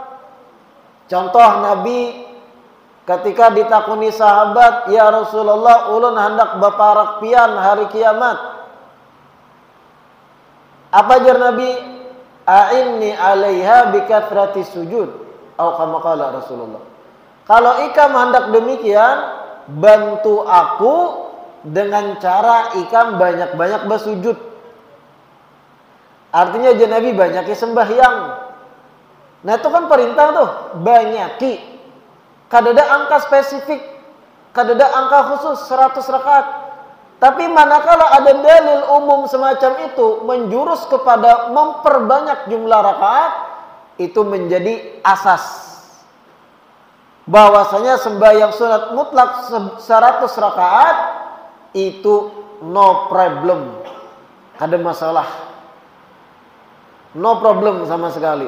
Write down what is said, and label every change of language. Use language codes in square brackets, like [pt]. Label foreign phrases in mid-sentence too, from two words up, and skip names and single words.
[bjn] Contoh Nabi ketika ditakuni sahabat, [ar] "Ya Rasulullah, [bjn] ulun hendak baparak pian hari kiamat." Apa jar Nabi? [ar] "A'inni 'alaiha bikathrati sujud." Atau kama qala Rasulullah. [bjn] Kalau ikam hendak demikian, bantu aku dengan cara ikam banyak-banyak bersujud. Artinya aja Nabi banyaki sembahyang. Nah itu kan perintah tuh, banyaki. Kadada angka spesifik, kadada angka khusus 100 rakaat. [id] Tapi manakala ada dalil umum semacam itu menjurus kepada memperbanyak jumlah rakaat, itu menjadi asas bahwasanya sembahyang sunat mutlak 100 rakaat itu [en] no problem, [id] ada masalah, [en] no problem [id] sama sekali.